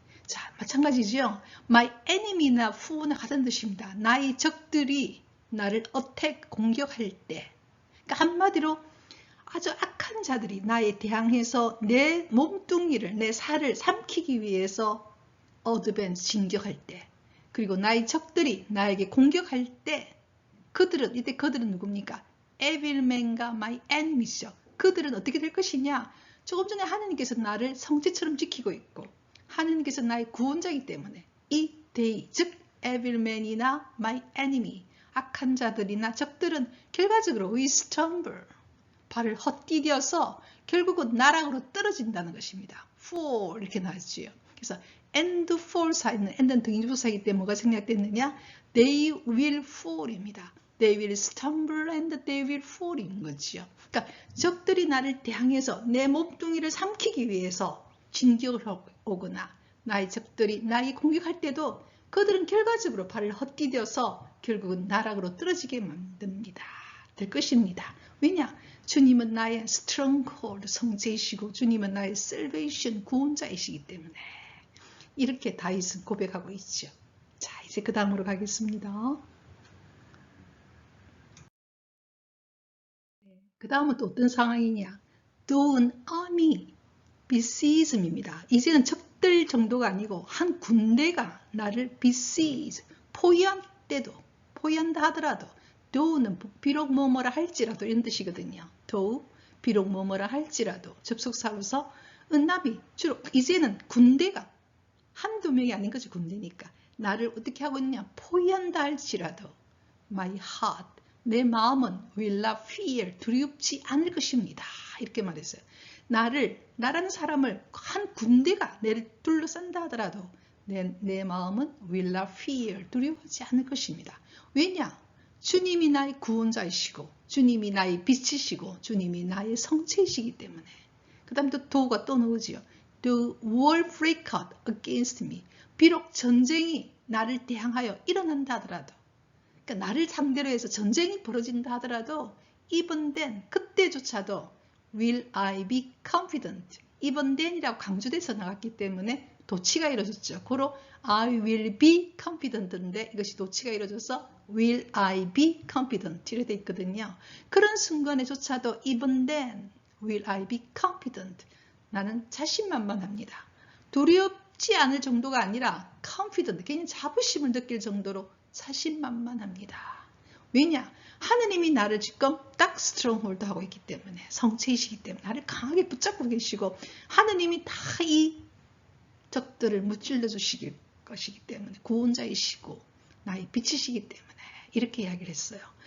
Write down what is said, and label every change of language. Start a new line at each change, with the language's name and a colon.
Korean: 자, 마찬가지죠.
English: my enemy
Korean: 나 foe나 같은 뜻입니다. 나의 적들이 나를 attack, 공격할 때. 그러니까 한마디로 아주 악한 자들이 나에 대항해서 내 몸뚱이를, 내 살을 삼키기 위해서 어드밴스, 진격할 때, 그리고 나의 적들이 나에게 공격할 때, 그들은, 이때 그들은 누굽니까? 에빌맨과 마이 에니미죠. 그들은 어떻게 될 것이냐? 조금 전에 하느님께서 나를 성체처럼 지키고 있고 하느님께서 나의 구원자이기 때문에 이 데이, 즉 에빌맨이나 마이 에니미, 악한 자들이나 적들은 결과적으로
English: we stumble,
Korean: 발을 헛디뎌서 결국은 나락으로 떨어진다는 것입니다. fall 이렇게 나왔지요. 그래서 and fall 사이는 and는 등기부사이기 때문에 뭐가 생략됐느냐?
English: They will fall입니다. They will stumble and they will fall인 거지요.
Korean: 그러니까 적들이 나를 대항해서 내 몸뚱이를 삼키기 위해서 진격을 오거나 나의 적들이 나에게 공격할 때도 그들은 결과적으로 발을 헛디뎌서 결국은 나락으로 떨어지게 만듭니다. 될 것입니다. 왜냐? 주님은 나의 stronghold, 성체이시고 주님은 나의 salvation, 구원자이시기 때문에 이렇게 다윗은 고백하고 있죠. 자, 이제 그 다음으로 가겠습니다. 그 다음은 또 어떤 상황이냐?
English: Though an army besiege입니다.
Korean: 이제는 적들 정도가 아니고 한 군대가 나를 besiege, 포위한다 하더라도 though는 비록 뭐뭐라 할지라도 이런 뜻이거든요. though, 비록 뭐뭐라 할지라도 접속사로서 은나비 주로 이제는 군대가 한두 명이 아닌 거지. 군대니까 나를 어떻게 하고 있느냐, 포위한다 할지라도
English: my heart,
Korean: 내 마음은
English: will not fear,
Korean: 두렵지 않을 것입니다. 이렇게 말했어요. 나라는 사람을 한 군대가 내를 둘러싼다 하더라도 내 마음은
English: will not fear,
Korean: 두려워하지 않을 것입니다. 왜냐? 주님이 나의 구원자이시고 주님이 나의 빛이시고 주님이 나의 성체이시기 때문에. 그 다음 또 도가 또 나오지요.
English: The war break out against me.
Korean: 비록 전쟁이 나를 대항하여 일어난다 하더라도, 그러니까 나를 상대로 해서 전쟁이 벌어진다 하더라도
English: even then,
Korean: 그때조차도
English: will I be confident. even then
Korean: 이라고 강조돼서 나갔기 때문에 도치가 이루어졌죠. 고로
English: I will be confident
Korean: 인데 이것이 도치가 이루어져서
English: will I be confident
Korean: 이렇게 돼 있거든요. 그런 순간에조차도
English: even then will I be confident.
Korean: 나는 자신만만합니다. 두렵지 않을 정도가 아니라 confident, 그냥 자부심을 느낄 정도로 자신만만합니다. 왜냐? 하느님이 나를 지금 딱 스트롱홀드 하고 있기 때문에, 성체이시기 때문에 나를 강하게 붙잡고 계시고 하느님이 다 이 적들을 무찔러 주시길 것이기 때문에 구원자이시고 나의 빛이시기 때문에 이렇게 이야기를 했어요.